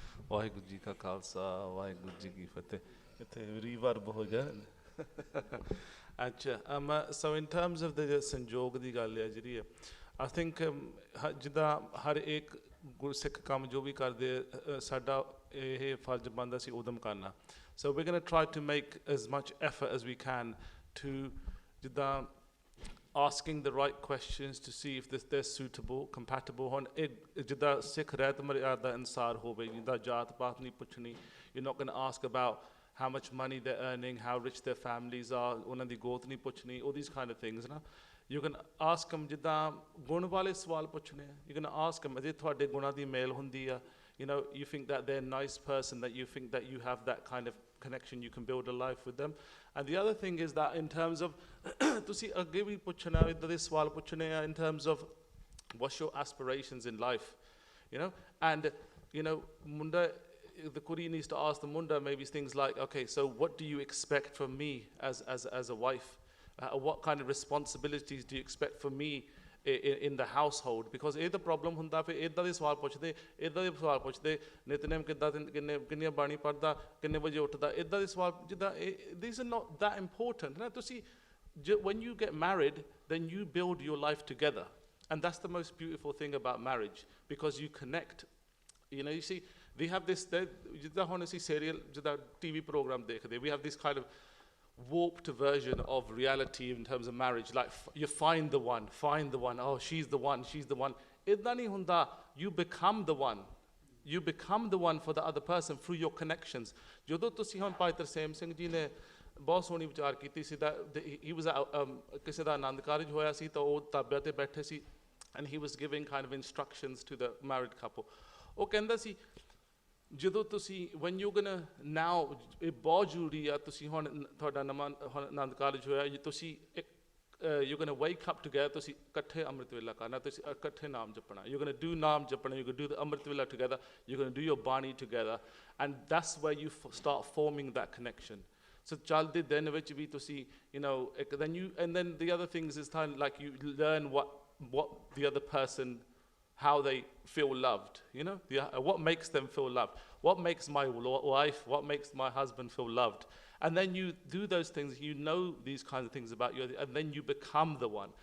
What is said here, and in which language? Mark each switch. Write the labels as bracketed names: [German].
[Punjabi] ਵਾਹਿਗੁਰੂ ਜੀ ਕਾ ਖਾਲਸਾ, ਵਾਹਿਗੁਰੂ ਜੀ ਕੀ ਫਤਿਹ। ਇੱਥੇ ਰੀਵਰਬ ਹੋ ਗਿਆ। ਅੱਛਾ, [English] so in terms of the [Punjabi] ਸੰਯੋਗ ਦੀ ਗੱਲ ਹੈ ਜਿਹੜੀ ਹੈ, [English] I think [Punjabi] ਜਿੱਦਾਂ ਹਰ ਇੱਕ ਗੁਰਸਿੱਖ ਕੰਮ ਜੋ ਵੀ ਕਰਦੇ, ਸਾਡਾ ਇਹ ਫਰਜ਼ ਬਣਦਾ ਸੀ ਉਦਮ ਕਰਨਾ। [English] So we're going to try to make as much effort as we can to ਜਿੱਦਾਂ asking the right questions to see if they're suitable, compatible। [Punjabi] ਹੁਣ ਇਹ ਜਿੱਦਾਂ ਸਿੱਖ ਰਹਿਤ ਮਰਿਆਦਾ ਅਨੁਸਾਰ ਹੋਵੇ, ਜਿੱਦਾਂ ਜਾਤ ਪਾਤ ਨਹੀਂ ਪੁੱਛਣੀ। [English] You're not going to ask about how much money they're earning, how rich their families are, [Punjabi] ਉਹਨਾਂ ਦੀ ਗੋਤ ਨਹੀਂ ਪੁੱਛਣੀ, [English] all these kind of things ਨਾ। You can ask them [Punjabi] ਜਿੱਦਾਂ ਗੁਣ ਵਾਲੇ ਸਵਾਲ ਪੁੱਛਣੇ ਆ। [English] You can ask them [Punjabi] ਜੇ ਤੁਹਾਡੇ ਗੁਣਾਂ ਦੀ ਮੇਲ ਹੁੰਦੀ ਆ, [English] you know, you think that they're a nice person, that you think that you have that kind of connection, you can build a life with them। And the other thing is that in terms of [Punjabi] ਤੁਸੀਂ ਅੱਗੇ ਵੀ ਪੁੱਛਣਾ, ਇੱਦਾਂ ਦੇ ਸਵਾਲ ਪੁੱਛਣੇ ਆ [English] in terms of what's your aspirations in life, you know। And you know, munda, the Kuri needs to ask the munda maybe things like, okay, so what do you expect from me as a wife? What kind of responsibilities do you expect from me in the household? [Punjabi] Because ਇਹ ਤਾਂ problem ਹੁੰਦਾ, ਫਿਰ ਇੱਦਾਂ ਦੇ ਸਵਾਲ ਪੁੱਛਦੇ, ਇੱਦਾਂ ਦੇ ਸਵਾਲ ਪੁੱਛਦੇ, ਨਿਤਨੇਮ ਕਿੱਦਾਂ, ਕਿੰਨੀਆਂ ਬਾਣੀ ਪੜ੍ਹਦਾ, ਕਿੰਨੇ ਵਜੇ ਉੱਠਦਾ, ਇੱਦਾਂ ਦੇ ਸਵਾਲ ਜਿੱਦਾਂ [English] these are not that important [Punjabi] ਨਾ। [English] ਤੁਸੀਂ when you get married, then you build your life together, and that's the most beautiful thing about marriage, because you connect, you know। You see, they have this, [Punjabi] ਜਿੱਦਾਂ ਹੁਣ ਅਸੀਂ serial, ਜਿੱਦਾਂ TV program ਦੇਖਦੇ, [English] we have this kind of warped version of reality in terms of marriage, like you find the one, oh she's the one, [Punjabi] ਇੱਦਾਂ ਨਹੀਂ ਹੁੰਦਾ। [English] You become the one, you become the one for the other person through your connections। [Punjabi] ਜਦੋਂ ਤੁਸੀਂ ਹੁਣ ਭਾਈ ਤਰਸੇਮ ਸਿੰਘ ਜੀ ਨੇ ਬਹੁਤ ਸੋਹਣੀ ਵਿਚਾਰ ਕੀਤੀ ਸੀ, he was ਕਿਸੇ ਦਾ ਆਨੰਦ ਕਾਰਜ ਹੋਇਆ ਸੀ, ਤਾਂ ਉਹ ਤਾਬਿਆਂ ਤੇ ਬੈਠੇ ਸੀ, [English] and he was giving kind of instructions to the married couple। [Punjabi] ਉਹ ਕਹਿੰਦਾ ਸੀ ਜਦੋਂ ਤੁਸੀਂ [English] when you're gonna now, [Punjabi] ਇਹ ਬਹੁਤ ਜ਼ਰੂਰੀ ਆ, ਤੁਸੀਂ ਹੁਣ ਤੁਹਾਡਾ ਨਵਾਂ ਆਨੰਦ ਕਾਰਜ ਹੋਇਆ, ਤੁਸੀਂ [English] you're gonna wake up together, [Punjabi] ਤੁਸੀਂ ਇਕੱਠੇ ਅੰਮ੍ਰਿਤ ਵੇਲਾ ਕਰਨਾ, ਤੁਸੀਂ ਇਕੱਠੇ ਨਾਮ ਜਪਣਾ, you're gonna do ਨਾਮ ਜਪਣਾ, you're gonna do the ਅੰਮ੍ਰਿਤ ਵੇਲਾ together, you're gonna do your ਬਾਣੀ together, [English] and that's where you start forming that connection। So [Punjabi] ਚੱਲਦੇ ਦਿਨ ਵਿੱਚ ਵੀ ਤੁਸੀਂ, [English] you know, then the other things is kind of like you learn what the other person how they feel loved, you know, what makes them feel loved, what makes my wife, what makes my husband feel loved. And then you do those things, you know these kinds of things about you, and then you become the one.